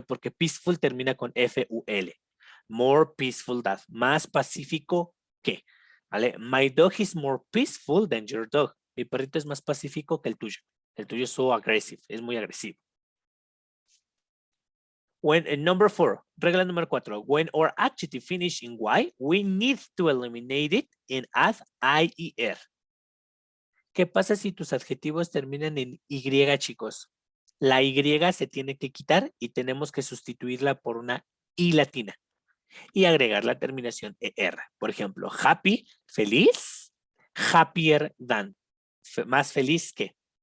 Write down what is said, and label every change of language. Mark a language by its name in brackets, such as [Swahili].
[Spanish] Porque peaceful termina con FUL. [English] More peaceful than, [Spanish] más pacífico que. ¿Vale? [English] My dog is more peaceful than your dog. [Spanish] Mi perrito es más pacífico que el tuyo. El tuyo es [English] so aggressive, [Spanish] es muy agresivo. [English] Number 4, [Spanish] regla número 4. [English] When our adjective finish in Y, we need to eliminate it and add IER. [Spanish] ¿Qué pasa si tus adjetivos terminan en Y, chicos? La Y se tiene que quitar y tenemos que sustituirla por una I latina y agregar la terminación ER. Por ejemplo, happy, feliz, [English] happier than, [Spanish] más feliz que.